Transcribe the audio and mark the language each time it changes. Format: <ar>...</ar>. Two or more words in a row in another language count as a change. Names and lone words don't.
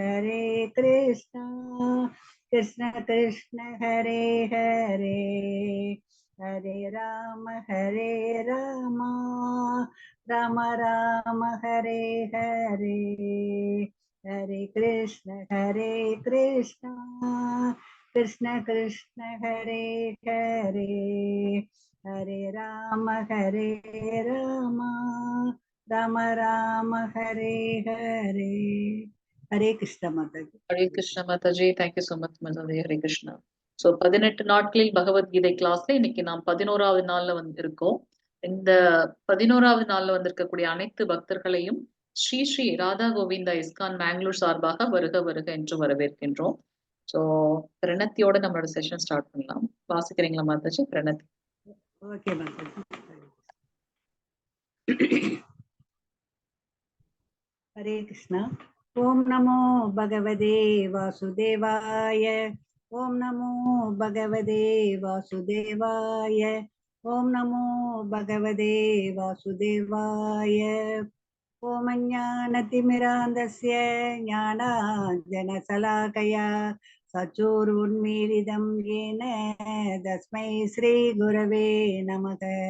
<sa>कृष्ण कृष्ण हरे हरे, हरे राम राम राम हरे हरे, हरे कृष्ण कृष्ण कृष्ण हरे हरे, हरे राम राम राम हरे हरे.</sa> <hi>हरे कृष्ण माताजी.</hi> <ta>ஹரே கிருஷ்ண மாதாஜி.</ta> <en>thank you so much</en> <ta>மாதாஜி. ஹரே கிருஷ்ணா. சோ 18 நாட்களில் பகவத்கீதை கிளாஸ்ல இன்னைக்கு நாம் 11வது நாள்ல இருக்கோம். இந்த 11வது நாள்ல வந்திருக்கக்கூடிய அனைத்து பக்தர்களையும் ஸ்ரீ ஸ்ரீ ராதா கோவிந்தா இஸ்கான் மேங்களூர் சார்பாக வருக வருக என்று வரவேற்கின்றோம். சோ பிரணத்தியோட நம்மளோட</ta> <en>session start</en> <ta>பண்ணலாம். வாசிக்கிறீங்களா மாதாஜி? பிரணத்தி. ஓகே மாதாஜி.</ta> <hi>हरे कृष्णा.</hi> <sa>ओम नमो भगवते वासुदेवाय, ओम नमो भगवते वासुदेवाय, ओम नमो भगवते वासुदेवाय. ओम ज्ञानतिमिरान्धस्य ज्ञानाञ्जनशलाकया चक्षुरुन्मीलितं येन तस्मै श्रीगुरवे नमः.</sa>